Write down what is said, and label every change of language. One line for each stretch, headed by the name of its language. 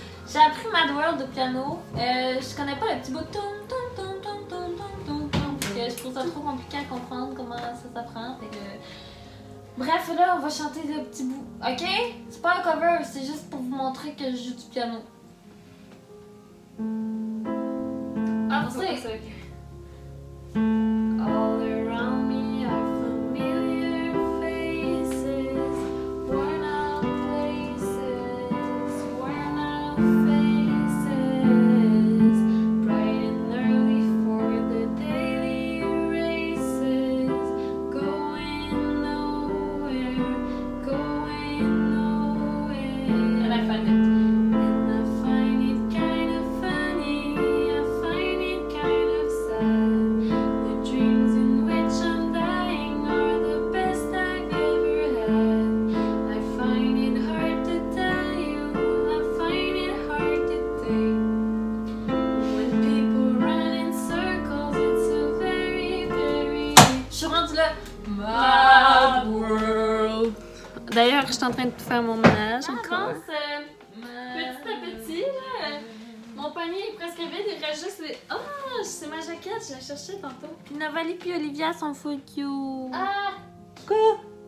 French: J'ai appris Mad World de piano. Je connais pas le petit bout de toum toum toum toum toum toum toum toum. Parce que je trouve ça trop compliqué à comprendre comment ça s'apprend. Fait que. Bref, là, on va chanter le petit bout. Ok? C'est pas un cover, c'est juste pour vous montrer que je joue du piano. Ah, c'est.
English: All around me are familiar faces, worn out places, worn out faces, bright and early for the daily races, going nowhere, going nowhere. And I find it. And I find it kind of funny, I find it kind of sad. The dreams in which I'm dying are the best I've ever had. I find it hard to tell you, I find it hard to think. When people run in circles, it's a very, very.
French: Je suis rendue là. Mad World. D'ailleurs, je suis en train de faire mon ménage encore. Avance, petit à petit, là. Mon panier est presque vide, il reste juste les. Ah, c'est ma jaquette, je la cherchais tantôt. Puis Navalie puis Olivia sont full cute. Ah! Quoi?